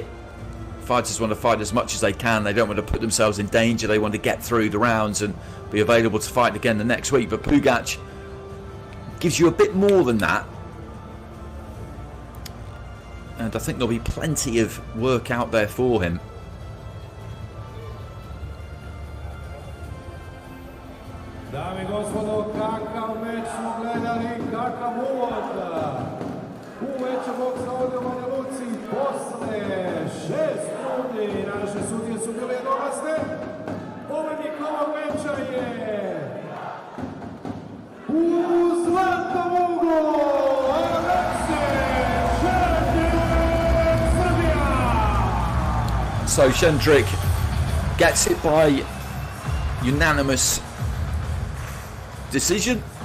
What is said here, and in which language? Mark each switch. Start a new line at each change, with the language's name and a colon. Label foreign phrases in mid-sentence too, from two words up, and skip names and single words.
English: Fighters want to fight as much as they can. They don't want to put themselves in danger. They want to get through the rounds and be available to fight again the next week. But Pugach gives you a bit more than that. And I think there'll be plenty of work out there for him.
Serbian: Dame i gospodo, kakav meč smo gledali, kakav uvod. U veću boksa ovdje u Banja Luci, posle 6 rundi, naše sudije su bile jednoglasne. Pobjednik ovog meča je u zlatnom uglu Alexey Shendrik, Serbia.
English: So Shendrik gets it by unanimous decision.